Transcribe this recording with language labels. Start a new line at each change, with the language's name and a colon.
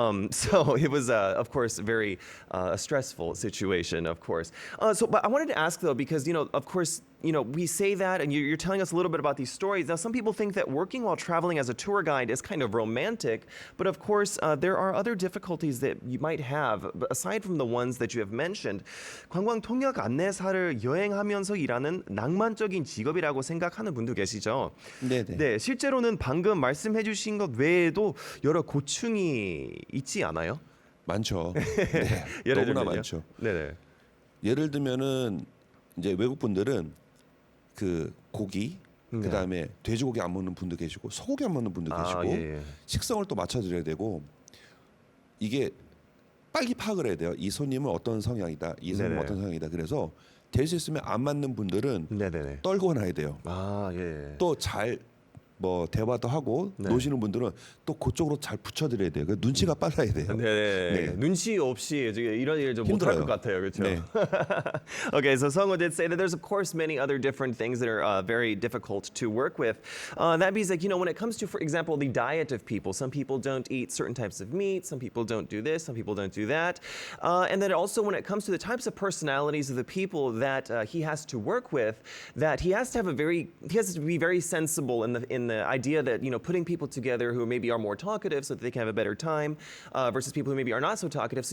English: So it was, of course, very a stressful situation, of course. But I wanted to ask though, because, of course, we say that, and you're telling us a little bit about these stories. Now, some people think that working while traveling as a tour guide is kind of romantic, but of course, there are other difficulties that you might have, aside from the ones that you have mentioned.
Korean: 관광 통역 안내사를 여행하면서 일하는 낭만적인 직업이라고 생각하는 분도 계시죠? 네네. 네, 실제로는 방금 말씀해주신 것 외에도 여러 고충이 있지 않아요? 많죠. 네. 예를 너무나 들면요? 많죠. 네네. 예를 들면은 이제 외국 분들은 그 고기, 그다음에 돼지고기 안 먹는 분도 계시고 소고기 안 먹는 분도 계시고 예. 식성을 또 맞춰드려야 되고 이게 빨리 파악을 해야 돼요. 이 손님은 어떤 성향이다, 이 손님은 네네. 어떤 성향이다. 그래서 될 수 있으면 안 맞는 분들은 네네네. 떨고 놔야 돼요. 아, 예. 또 잘 뭐 대화도 하고 네. 노시는 분들은 또 그쪽으로 잘 붙여드려야 돼요. 그 눈치가 빨라야 돼요. 네. 네. 눈치 없이 지금 이런 일 좀 못할 것 힘들어요. 같아요, 그렇죠? 네.
English: Okay, so Sungho did say that there's of course many other different things that are very difficult to work with. That means like when it comes to, for example, the diet of people, some people don't eat certain types of meat, some people don't do this, some people don't do that, and then also when it comes to the types of personalities of the people that he has to work with, that he has to be very sensible in the idea that putting people together who maybe are more talkative so that they can have a better time versus people who maybe are not so talkative.